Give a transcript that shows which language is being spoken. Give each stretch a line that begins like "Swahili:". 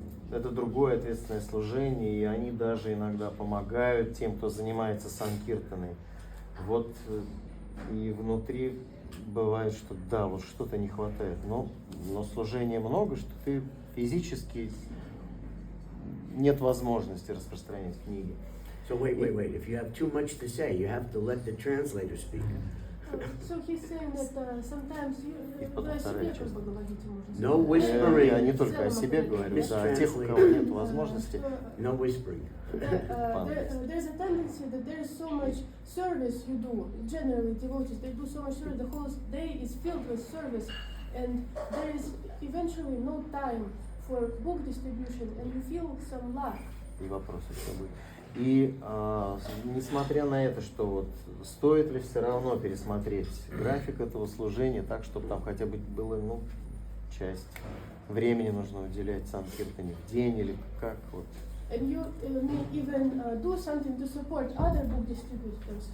Russian: Это другое ответственное служение, и они даже иногда помогают тем, кто занимается санкиртаной. Вот и внутри бывает, что да, вот что-то не хватает, но служения много, что ты физически нет возможности распространять книги.
English: So So wait. If you have too much to say, you have to let the translator speak. So he's saying that sometimes
Russian: вы о себе как бы говорите, можно
English: No
Russian: сказать.
English: whispering.
Russian: Я не только о себе говорю, а о тех, у кого нет возможности.
English: No whispering. There's a tendency that there is so much service you do. Generally, devotees, they do so much service. The whole day is filled with service, and there is eventually no time for book distribution, and you feel some lack.
Russian: И вопросы все будут. И несмотря на это, что вот стоит ли все равно пересмотреть график этого служения так, чтобы там хотя бы было, ну, часть времени нужно уделять Санкиртане в день или как вот.
English: And you may even do something to support other book distributors.